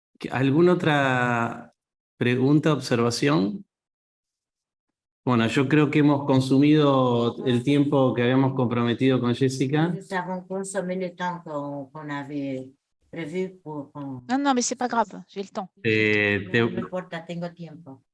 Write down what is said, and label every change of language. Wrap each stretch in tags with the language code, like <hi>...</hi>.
<es>¿Alguna otra pregunta, observación? Bueno, yo creo que hemos consumido el tiempo que habíamos comprometido con Jessica.</es> <fr>Nous avons consommé le temps qu'on avait prévu pour... Non, mais c'est pas grave, j'ai le temps.</fr> <es>No me importa, tengo tiempo.</es>